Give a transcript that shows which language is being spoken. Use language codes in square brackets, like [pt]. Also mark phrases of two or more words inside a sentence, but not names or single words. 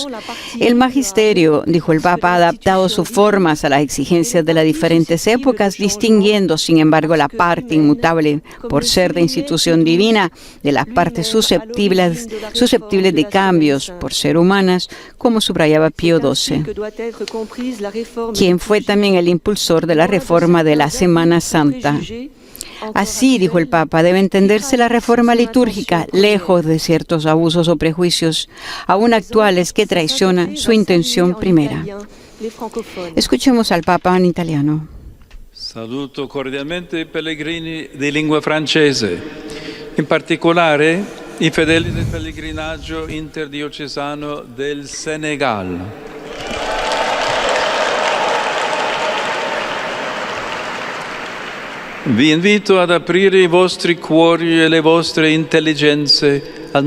[es] El magisterio, dijo el Papa, ha adaptado sus formas a las exigencias de las diferentes épocas, distinguiendo, sin embargo, la parte inmutable, por ser de institución divina, de las partes susceptibles de cambios, por ser humanas, como subrayaba Pío XII, quien fue también el impulsor de la reforma de la Semana Santa. Así, dijo el Papa, debe entenderse la reforma litúrgica, lejos de ciertos abusos o prejuicios, aún actuales, que traicionan su intención primera. Escuchemos al Papa en italiano. [it] Saluto cordialmente i pellegrini di lingua francese, in particolare i fedeli del pellegrinaggio interdiocesano del Senegal. Vi invito ad aprire i vostri cuori e le vostre intelligenze al